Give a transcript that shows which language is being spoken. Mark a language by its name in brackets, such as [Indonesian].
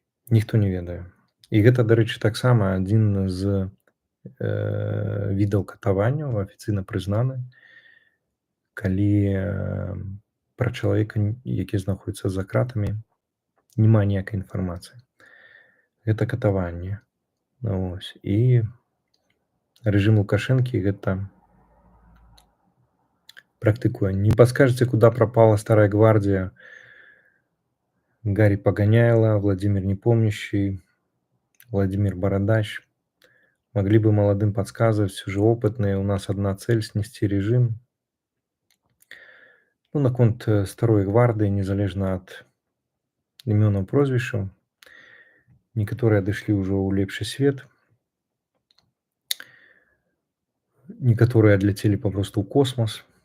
[Belarusian] Ніхто не ведае. І гэта, дарэчы, таксама адзін з відаў катаванняў, афіцыйна прызнаны, калі пра чалавека, які знаходзіцца за кратамі, няма ніякай інфармацыі. Гэта катаванне. Вось. І рэжым Лукашэнкі гэта практыкуе. [Russian] Не подскажете, куда пропала старая гвардия? Гарри Погоняйло, Владимир Непомнящий, Владимир Бородач. Могли бы молодым подсказывать, все же опытные. У нас одна цель — снести режим. [Belarusian] Ну, наконт старой гвардии, незалежна ад імёнаў прозвішчаў, некаторыя адышлі ўжо ў лепшы свет, некаторыя адляцелі папросту ў космас.